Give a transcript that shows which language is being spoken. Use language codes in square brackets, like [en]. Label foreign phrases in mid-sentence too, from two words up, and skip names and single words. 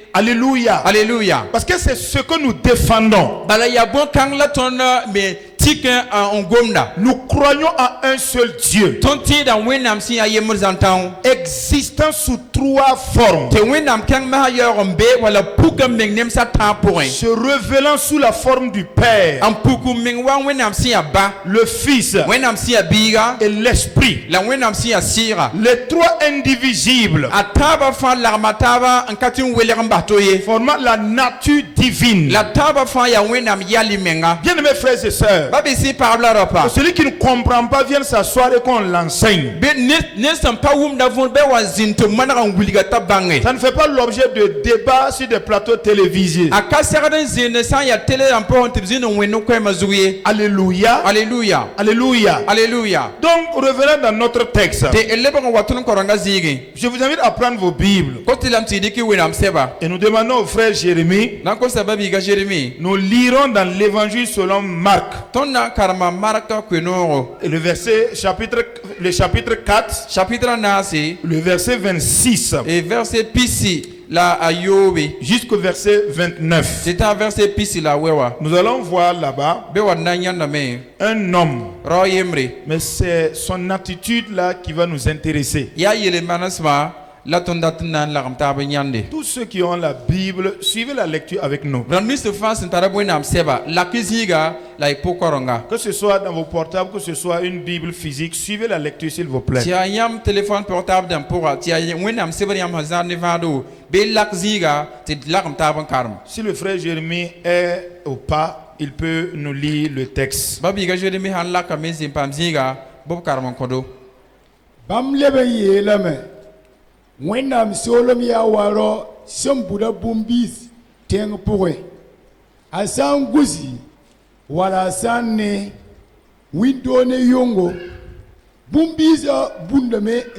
[fr] Alléluia. [mos] alleluya [fr] Parce que c'est ce que nous défendons. [mos] bala yaa bõn-kãng la tõnd me tik n gomda [fr] Nous croyons en un seul Dieu, [mos] tõnd tẽeda wẽnnaam sẽn yaa yembr zãn-tão [fr] existant sous 3 formes, [mos] tɩ wẽnnaam kãng masã yaoog n be wala puk n meng nemsã tãag pʋgẽ [fr] se révélant sous la forme du Père, [mos] n puk n meng wa wẽnnaam sẽn yaa ba [fr] le Fils [mos] wẽnnaam sẽn yaa biiga [fr] et l'Esprit. [mos] la wẽnnaam sẽn yaa sɩɩga [fr] Les 3 indivisibles [mos] a taaba fãa lagma taaba n ka tɩ n welg n bas to ye [fr] formant la nature divine. [mos] la taaba fãa yaa wẽnnaam yal y menga [fr] Bien-aimés frères et sœurs, [mos] ba bɩ sɩ pagb la rapa [fr] que celui qui ne comprend pas vienne s'asseoir et qu'on l'enseigne. [mos] bɩ ned sẽn pa wʋmda võor bɩ wa zĩnd tɩ maneg n wilga t'a bãnge [fr] Ça ne fait pas l'objet de débats sur des plateaux télévisés. [mos] a ka segd n zĩnd sã n yaa tele rãmb pʋgẽ tɩ b zĩnd n wẽnd koɛɛmã zug ye [fr] Alléluia. [mos] alleluya [fr] Alléluia. [mos] alleluya [fr] Donc, revenons dans notre texte. [mos] tɩ lebg n wa tõnd korãngã zĩigẽ [fr] Je vous invite à prendre vos Bibles. [mos] kos tɩ lame tɩ y dɩk y wẽnnaam sɛba [fr] Et nous demandons au frère Jérémie, [mos] na n kosa ba biiga Jérémi [fr] nous lirons dans l'évangile selon Marc, [mos] tõnd na n karema marka koe-noogo [fr] et le chapitre 4, [mos] chapitre naase [fr] le verset 26 et verset [mos] pisi la a yoobe [fr] jusqu'au verset 29. [mos] tɩ tã verset pisi la a wɛwa [fr] Nous allons voir là-bas [mos] bɩ wa na n yãndame [fr] un homme, [mos] rao yembre [fr] mais c'est son attitude là qui va nous intéresser. [mos] yaa yel-manesmã la tõnd dat n na n lagem taab n yãnde [fr] Tous ceux qui ont la Bible, suivez la lecture avec nous. [mos] rãmb nins tɩ fãa sẽn tara wẽnnaam sɛba lak y zĩiga la y pʋg-korenga [fr] Que ce soit dans vos portables, que ce soit une Bible physique, suivez la lecture s'il vous plaît. [mos] tɩ yaa yãmb [fr] téléphone portable [mos] dãmb pʋga tɩ yaa wẽnnaam sebr yãmb sẽn zãad ne vãado bɩ lak zĩiga tɩ d lagem taab n karem [fr] Si le frère Jérémie est au pas, il peut nous lire le texte. Babi ga jode mi han la ka mi zin pam zinga bob karman kodo. [mos] Bam lebe yelame. Wẽnnaam soolem yaa waro sẽn buda bũmb-biis tẽng pʋgẽ. A sã n gusi wala a sã n ne wĩndoo ne yʋngo bũmb-biisã bũndame n